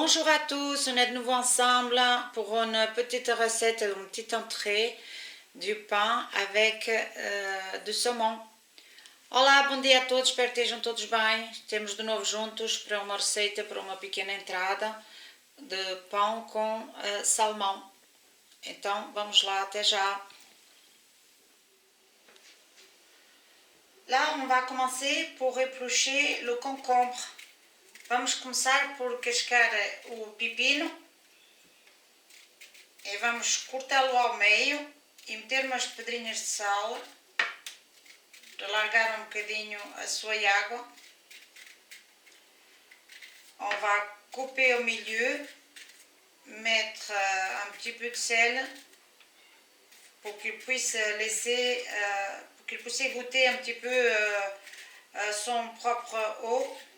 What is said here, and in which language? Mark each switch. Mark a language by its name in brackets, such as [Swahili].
[French] à tous, on est de nouveau ensemble pour une petite recette, une petite entrée du pain avec do saumon. [Portuguese] Olá, bom dia a todos, espero que estejam todos bem. Estamos de novo juntos para uma receita, para uma pequena entrada de pão com salmão. Então vamos lá, até já. [French] Là, on va commencer pour éplucher le concombre. [Portuguese] Vamos começar por cascar o pepino e vamos cortá-lo ao meio e meter umas pedrinhas de sal para largar um bocadinho a sua água. [French] On va couper au milieu, mettre un petit peu de sel pour qu'il puisse laisser, pour qu'il puisse goûter un petit peu son propre eau.